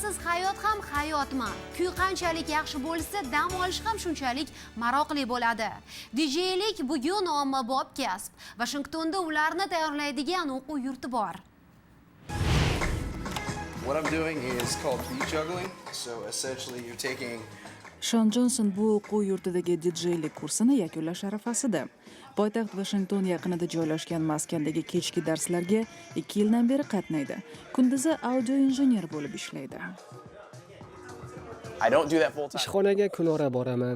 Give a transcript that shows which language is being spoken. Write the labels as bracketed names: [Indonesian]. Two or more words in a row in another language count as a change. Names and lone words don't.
[Uzbek] hayot ham hayotmi? Kuy qanchalik yaxshi bo'lsa, dam olish ham shunchalik maroqli bo'ladi. DJlik bugun ommabop kasb. Washingtonda ularni tayyorlaydigan o'quv yurti bor. [English] What I'm doing is called beat juggling. So essentially you're taking [Uzbek] Shon Jonson bu o'quv yurtidagi DJ-lik kursini yakunlash arafasida. Poytaxt Washington yaqinida joylashgan maskandagi kechki darslarga 2 yildan beri qatnaydi. Kunduzi audio injener bo'lib ishlaydi. Ishxonaga kunora boraman.